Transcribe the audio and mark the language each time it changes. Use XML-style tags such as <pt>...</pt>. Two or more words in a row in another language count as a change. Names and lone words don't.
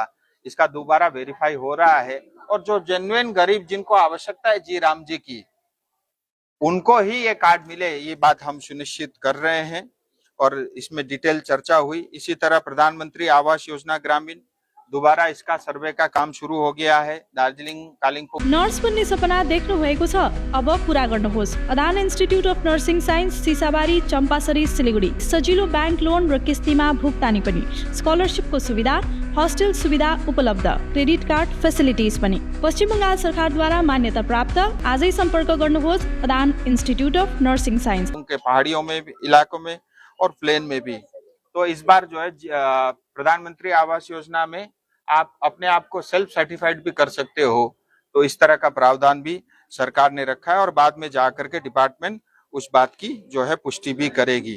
<hi>इसका दोबारा वेरीफाई हो रहा है और जो जेन्युइन गरीब जिनको आवश्यकता है जी राम जी की, उनको ही ये कार्ड मिले, ये बात हम सुनिश्चित कर रहे हैं और इसमें डिटेल चर्चा हुई। इसी तरह प्रधानमंत्री आवास योजना ग्रामीण, दोबारा इसका सर्वे का काम शुरू हो गया है दार्जिलिङ कालिम्पोङ।</hi> <ne>नर्स बन्ने सपना देख्नु भएको छ, अब पूरा गर्नुहोस्। अदान इन्स्टिट्युट अफ नर्सिङ साइन्स, सिसाबारी, चम्पासरी, सिलिगुडी। सजिलो बैंक लोन र किस्तीमा भुक्तानी पनि, स्कलरशिपको सुविधा, हस्टेल सुविधा उपलब्ध,</ne> <en>credit card facilities</en> <ne>पनि। पश्चिम बंगाल सरकारद्वारा मान्यता प्राप्त। आजै सम्पर्क गर्नुहोस् अदान इन्स्टिट्युट अफ नर्सिङ साइन्स।</ne> <hi>उनके पहाड़ियों में भी, इलाकों में और प्लेन में भी। तो इस बार जो है प्रधानमंत्री आवास योजना में आप अपने आप को</hi> <en>self certified</en> <hi>भी कर सकते हो। तो इस तरह का प्रावधान भी सरकार ने रखा है और बाद में जाकर के डिपार्टमेंट उस बात की जो है पुष्टि भी करेगी।</hi>